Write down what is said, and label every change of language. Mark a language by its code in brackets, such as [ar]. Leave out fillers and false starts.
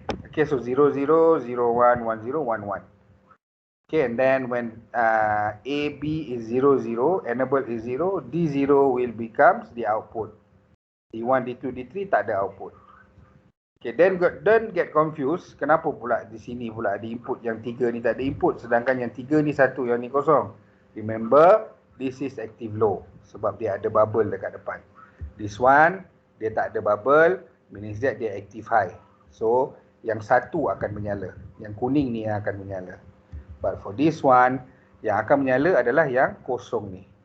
[en] Okay, so 0001 1011. Okay, and then when AB is 00, enable is 0, D0 will becomes the output. D1, D2, D3 [ms] tak ada [en] output. Okay, then don't get confused. [ms] Kenapa pula di sini pula ada input, yang 3 ni tak ada input, sedangkan yang 3 ni 1, yang ni kosong. [en] Remember, this is active low [ms] sebab dia ada bubble dekat depan. [en] This one, [ms] dia tak ada [en] bubble, meaning that dia active high. [ms] So, yang 1 akan menyala. Yang kuning ni yang akan menyala. [en] But for this one, [ms] yang akan menyala adalah yang kosong ni.